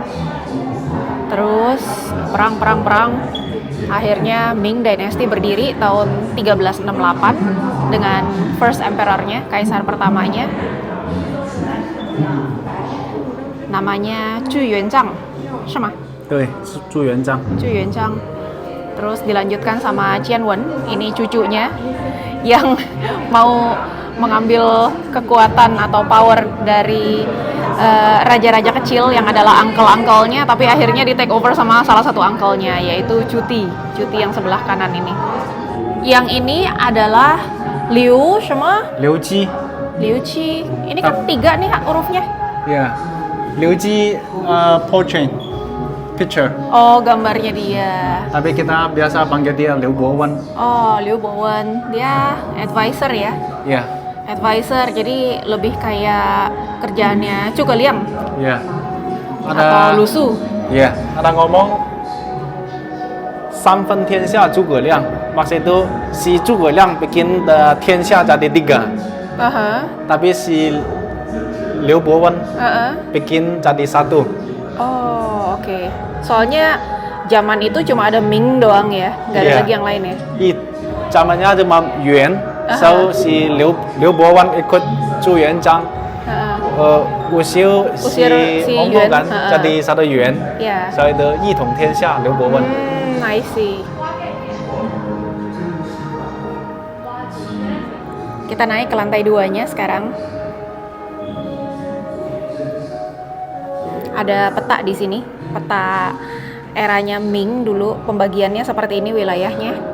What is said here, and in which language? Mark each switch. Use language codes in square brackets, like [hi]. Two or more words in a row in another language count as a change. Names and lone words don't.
[id] Terus perang. Akhirnya Ming Dynasty berdiri tahun 1368 dengan [en] first emperornya, [id] kaisar pertamanya. Namanya Zhu Yuanzhang, sama? [zh] 对，是朱元璋。 Zhu Yuanzhang. [id] Terus dilanjutkan sama Qian Wen, ini cucunya yang mau mengambil kekuatan atau power dari raja-raja kecil yang adalah uncle-uncle-nya, tapi akhirnya di [en] take over [id] sama salah satu uncle-nya, yaitu Cuti yang sebelah kanan ini. Yang ini adalah Liu sama [zh] 刘基， Liu Qi. [id] Ini kan 3 nih hurufnya. ya， [en] 刘基 portrait picture， [id] Oh, gambarnya dia. tapi kita biasa panggil dia Liu Bowen. Oh, Liu Bowen. Dia advisor ya. Ya, Advisor, jadi lebih kayak kerjaannya Zhuge Liang ya. atau Lu Su. Ya, ada ngomong [zh] 三分天下诸葛亮, [id] maksud itu si Zhuge Liang bikin 天下 jadi 3, tapi si Liu Bowen bikin jadi 1. Oh, oke. Soalnya zaman itu cuma ada Ming doang ya, nggak ada Iya. lagi yang lain ya. Zamannya cuma Yuan, so si Liu Bowen ikut Zhu Yuanzhang, usir si Mongol kan, jadi 1 Yuan, Ya. so itu [zh] 一统天下 [id] Liu Bowen. [en] I see. [id] Kita naik ke lantai 2-nya sekarang. Ada peta di sini, peta eranya Ming dulu, pembagiannya seperti ini wilayahnya.